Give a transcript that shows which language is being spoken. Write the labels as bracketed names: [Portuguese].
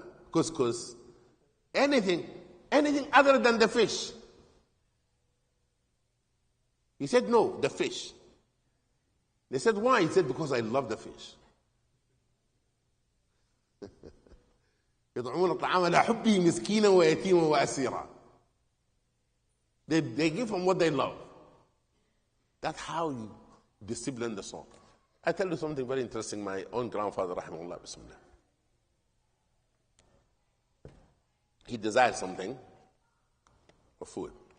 [English] Couscous. Anything other than the fish. He said, no, the fish. They said, why? He said, because I love the fish. [Arabic] يطعمون الطعام على حبه مسكينا ويتيما وأسيرا. [English] They give them what they love. That's how you discipline the soul. I tell you something very interesting. My own grandfather, rahimahullah, bismillah. He desired something for food.